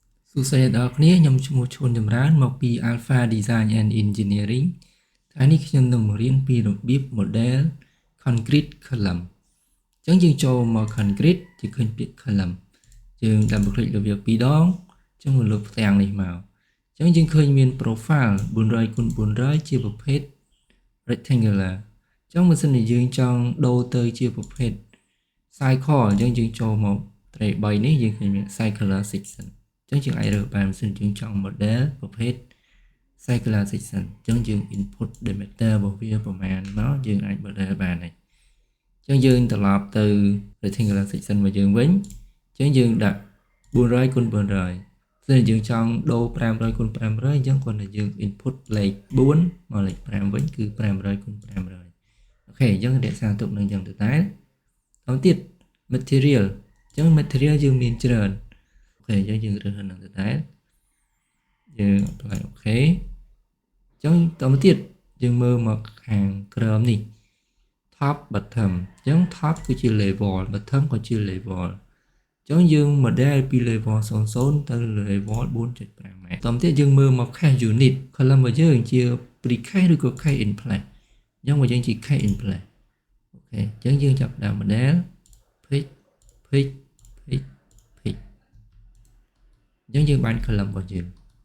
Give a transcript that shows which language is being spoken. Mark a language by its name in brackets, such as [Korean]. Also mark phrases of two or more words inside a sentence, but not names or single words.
[Khmer] សួស្តីដល់អ្នកខ្ញុំឈ្មោះឈុនចម្រើនមកពី Alpha Design and Engineering ថ្ងៃនេះខ្ញុំនឹងបង្រៀនពីរបៀប [English] model concrete column [Khmer] អញ្ចឹងយើងចូលមក concrete ជាឃើញពាក្យ column យើង [English] double click [Khmer] លើវាពីរដងអញ្ចឹងមកលើផ្ទាំងនេះមកអញ្ចឹងយើងឃើញមាន profile 400x400 ជាប្រភេទ rectangular អញ្ចឹងបើសិនជាយើងចង់ដូរទៅជាប្រភេទ cycle អញ្ចឹងយើងចូលមក tray 3នេះយើងឃើញមាន [English] circular section [Khmer] អញ្ចឹងយើងអាចរើសបានសិនយើងចង់ model ប្រភេទ [English] circular section [Khmer] អញ្ចឹងយើង [English] input diameter [Khmer] របស់ វាប្រមាណមកយើងអាច model បានហើយអញ្ចឹងយើងត្រឡប់ទៅ [English] rectangular section [Khmer] របស់យើងវិញអញ្ចឹងយើងដាក់ 400x400 ស្អីយើងចង់ដូរ 500x500 អញ្ចឹងគាត់តែ យើង input លេខ4មកលេខ5វិញគឺ 500x500 អូខេអញ្ចឹងរក្សាទុកនឹងអញ្ចឹងទៅតែបន្តទៀត material អញ្ចឹង material យើងមានច្រើនអូខេអញ្ចឹងយើងរើសនឹងទៅដែរយើង apply អូខេអញ្ចឹងតទៅទៀតយើង មើលមកខាងក្រោមនេះ [English] top bottom [Khmer] អញ្ចឹង top គឺជា level bottom ក៏ជា level អញ្ចឹងយើង model ពី level 00ទៅ level 4.5 ម៉ែត្រតទៅទៀតយើងមើលមក [English] case unit column [Khmer] របស់យើងជា precast ឬក៏ [English] case in place [Khmer] អញ្ចឹងរបស់យើងជា [English] case in place [Khmer] អូខេអញ្ចឹងយើងចាប់ដើម [English] model pick [Khmer] អញ្ចឹងយើងបាន column របស់យើង